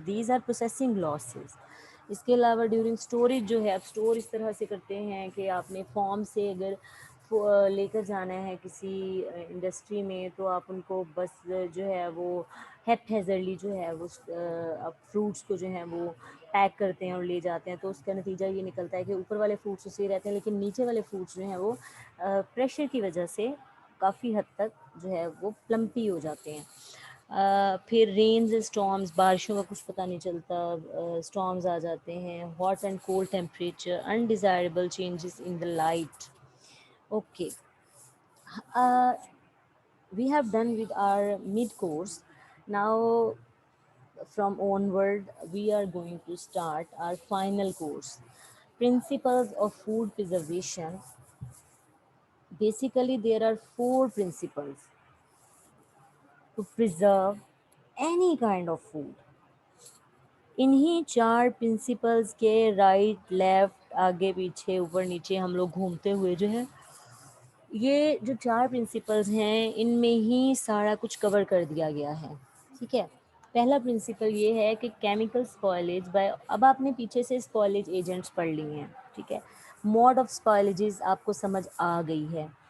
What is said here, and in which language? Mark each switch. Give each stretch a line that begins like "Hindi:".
English: These are processing losses.
Urdu: اس کے علاوہ during storage جو ہے، آپ اسٹور اس طرح سے کرتے ہیں کہ آپ نے فارم سے اگر لے کر جانا ہے کسی انڈسٹری میں، تو آپ ان کو بس جو ہے وہ ہیپ ہیزرلی جو ہے وہ فروٹس کو جو ہے وہ پیک کرتے ہیں اور لے جاتے ہیں. تو اس کا نتیجہ یہ نکلتا ہے کہ اوپر والے فروٹس تو صحیح رہتے ہیں، لیکن نیچے والے فروٹس جو ہیں وہ پریشر کی وجہ سے کافی حد تک جو ہے وہ پلمپی ہو جاتے ہیں. پھر رینز، اسٹارمز، بارشوں کا کچھ پتہ نہیں چلتا، اسٹارمز آ جاتے ہیں.
English: Hot and cold temperature, undesirable changes in the light. Okay, we have done with our mid course. Now from onward we are going to start our final course, principles of food preservation. Basically there are four principles to preserve any kind of food.
Urdu: انہی چار principles کے right left آگے پیچھے اوپر نیچے ہم لوگ گھومتے ہوئے جو ہے، یہ جو چار پرنسپلز ہیں ان میں ہی سارا کچھ کور کر دیا گیا ہے. ٹھیک ہے. پہلا پرنسپل یہ ہے کہ کیمیکل اسپوائلیج بائی. اب آپ نے پیچھے سے اسپوائلیج ایجنٹس پڑھ لی ہیں. ٹھیک ہے. موڈ آف اسپوائلیجز آپ کو سمجھ آ گئی ہے.